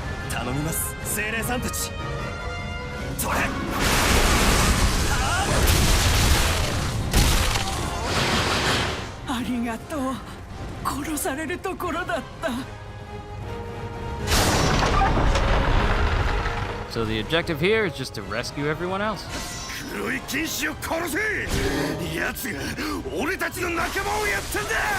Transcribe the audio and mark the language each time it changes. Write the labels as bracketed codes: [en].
[ja] 頼みます、精霊さんたち。それ。ありがとう。殺されるところだった。 [en] So the objective here is just to rescue everyone else. [ja] 黒い剣士を殺せ。奴が俺たちの仲間をやったんだ。